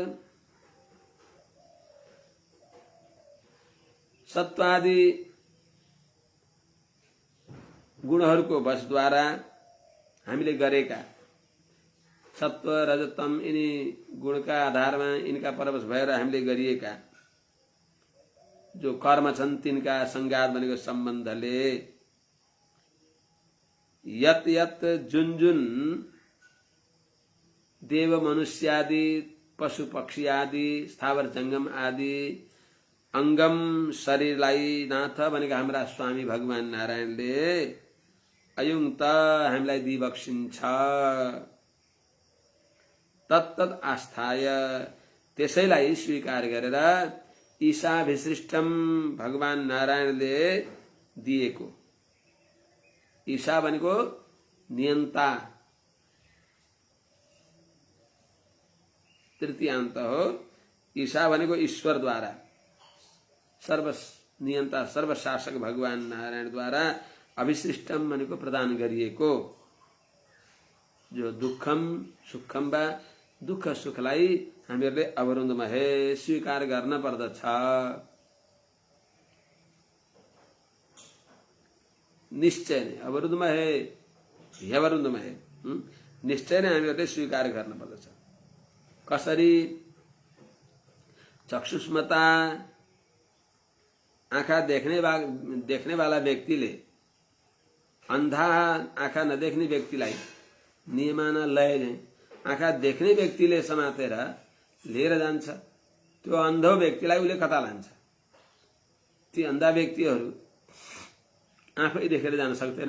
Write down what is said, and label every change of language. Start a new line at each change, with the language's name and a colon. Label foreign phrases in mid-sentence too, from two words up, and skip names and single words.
Nepali: सत्वादि गुणहरूको वशद्वारा हामीले गरेका सत्व रजतम यिनी गुणका आधारमा यिनका परवश भएर हामीले गरिएका जो कर्म छन् तिनका संगात भनेको सम्बन्धले यत यत जुन जुन देव मनुष्य आदि पशु पक्षी आदि स्थावर जंगम आदि अंगम शरीरलाई नाथ भनेका हाम्रा स्वामी भगवान नारायणले अयुक्त हामीलाई दिबक्सिन्छ।
Sanskrit: तत्तत् आस्थाय
Nepali: त्यसैलाई स्वीकार गरेर ईशाभिसृष्टम भगवान नारायणले दिएको। ईशा भनेको नियन्ता तृतीयान्त हो। ईशा भनेको ईश्वरद्वारा सर्व नियन्ता सर्वशासक भगवान नारायणद्वारा अभिसृष्टम भनेको प्रदान गरिएको जो
Sanskrit: दुःखम सुखम
Nepali: वा दुःख सुखलाई हामीहरूले अवरुन्धमहे स्वीकार गर्न पर्दछ। निश्चय नै
Sanskrit: अवरुन्धमहे ह्यवरुन्धमहे
Nepali: निश्चय नै हामीहरूले स्वीकार गर्न पर्दछ। कसरी? चक्षुष्मता आँखा
Hindi: देखने वाला
Nepali: व्यक्तिले अंधा आँखा नदेख्ने व्यक्तिलाई नियमाना लय चाहिँ आँखा देख्ने व्यक्तिले समातेर लिएर जान्छ, त्यो अन्धो व्यक्तिलाई उसले कता लान्छ? ती अन्धा व्यक्तिहरू आफै देखेर जान सक्दैनन्।